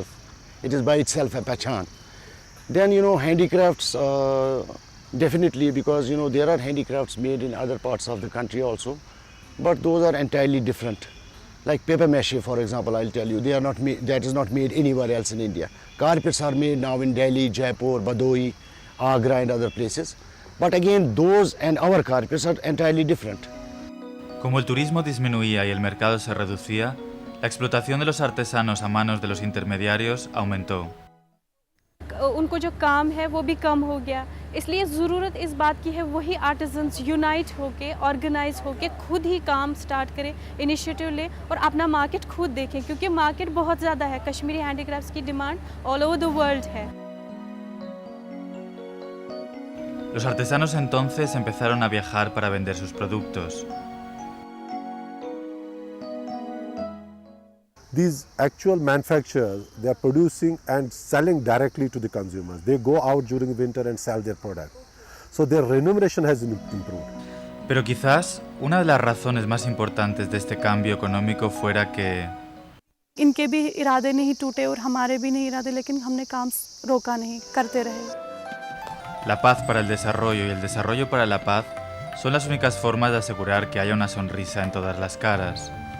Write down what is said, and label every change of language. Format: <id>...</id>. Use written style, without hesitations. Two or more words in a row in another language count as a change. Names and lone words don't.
<en>It is by itself a pehchan. Then handicrafts definitely, because there are handicrafts made in other parts of the country also, but those are entirely different. Like paper mache, for example, I'll tell you, they are not made, that is not made anywhere else in India. Carpets are made now in Delhi, Jaipur, Badaui, Agra and other places. But again, those and our carpets are entirely different.</en> <es>Como el turismo disminuía y el mercado se reducía, la explotación de los artesanos a manos de los intermediarios aumentó.</es> <hi>उनको जो काम है वो भी कम हो गया, इसलिए ज़रूरत इस बात की है वही</hi> <en>artisans unite</en> <hi>होके, ऑर्गेनाइज होके खुद ही काम स्टार्ट करें, इनिशिएटिव लें और अपना मार्केट खुद देखें, क्योंकि मार्केट बहुत ज़्यादा है। कश्मीरी हैंडीक्राफ्ट्स की</hi> <en>demand all over the world</en> <hi>है।</hi> <es>Los artesanos entonces empezaron a viajar para vender sus productos.</es> <en>These actual manufacturers, they are producing and selling directly to the consumers. They go out during winter and sell their product. So their remuneration has improved.</en> <es>Pero quizás una de las razones más importantes de este cambio económico fuera que</es> <hi>इनके भी इरादे नहीं टूटे और हमारे भी नहीं इरादे, लेकिन हमने काम रोका नहीं, करते रहे।</hi> <es>La paz para el desarrollo y el desarrollo para la paz son las únicas formas de asegurar que haya una sonrisa en todas las caras.</es>